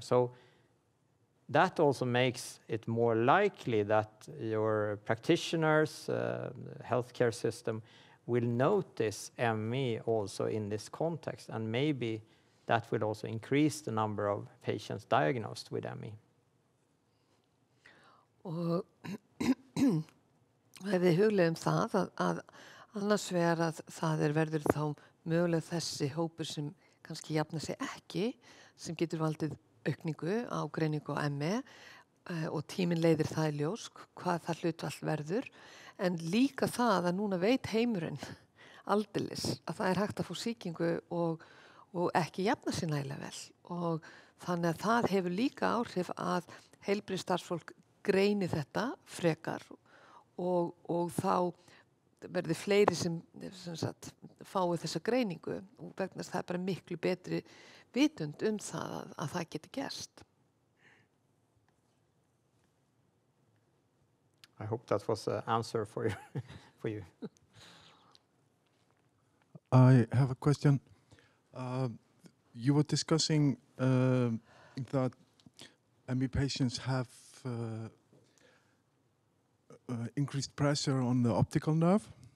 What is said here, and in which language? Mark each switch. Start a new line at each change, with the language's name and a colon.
English: So that also makes it more likely that your practitioners, healthcare system, will notice ME also in this context, and maybe that will also increase the number of patients diagnosed with ME.
Icelandic: Og ef við hugleiðum það að annars vegar að það verður þá mögulega þessi hópur sem kannski jafna sig ekki, sem getur valdið aukningu á greiningu á ME og tíminn leiðir það í ljós hvað það hlutfall verður, en líka það að núna veit heimurinn aldeilis að það hægt að fá sýkingu og ekki jafna sig nægilega vel, og þannig að það hefur líka áhrif að heilbrigðisstarfsfólk greini þetta frekar og þá verði fleiri sem sagt, fái þessa greiningu, og vegna þess að það bara miklu betri vitund það að það geti gerst.
English: I hope that was an answer for you. I have a question. You were discussing that ME patients have increased pressure on the optical nerve.